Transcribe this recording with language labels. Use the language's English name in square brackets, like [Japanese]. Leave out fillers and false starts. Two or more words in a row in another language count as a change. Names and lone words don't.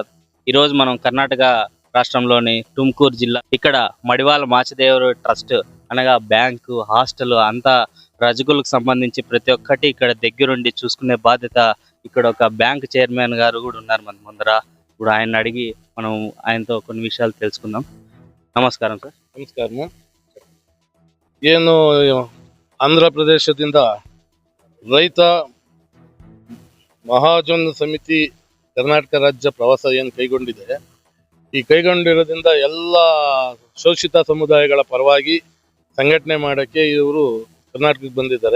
[Telugu] ఈరోజు మనం కర్ణాటక రాష్ట్రంలోని టుమ్కూరు జిల్లా ఇక్కడ మడివాల మాచిదేవరు ట్రస్ట్ అనగా బ్యాంకు, హాస్టల్ అంతా రజకులకు సంబంధించి ప్రతి ఒక్కటి ఇక్కడ దగ్గరుండి చూసుకునే బాధ్యత ఇక్కడ ఒక బ్యాంక్ చైర్మన్ గారు కూడా ఉన్నారు మన ముందర. ఇప్పుడు ఆయన అడిగి మనం ఆయనతో కొన్ని విషయాలు తెలుసుకుందాం. నమస్కారం సార్. [Kannada] ನಮಸ್ಕಾರ. ಏನು ಆಂಧ್ರ ಪ್ರದೇಶದಿಂದ ರೈತ ಮಹಾಜನ್ ಸಮಿತಿ ಕರ್ನಾಟಕ ರಾಜ್ಯ ಪ್ರವಾಸ ಏನು ಕೈಗೊಂಡಿದೆ, ಈ ಕೈಗೊಂಡಿರೋದ್ರಿಂದ ಎಲ್ಲ ಶೋಷಿತ ಸಮುದಾಯಗಳ ಪರವಾಗಿ ಸಂಘಟನೆ ಮಾಡೋಕ್ಕೆ ಇವರು ಕರ್ನಾಟಕಕ್ಕೆ ಬಂದಿದ್ದಾರೆ.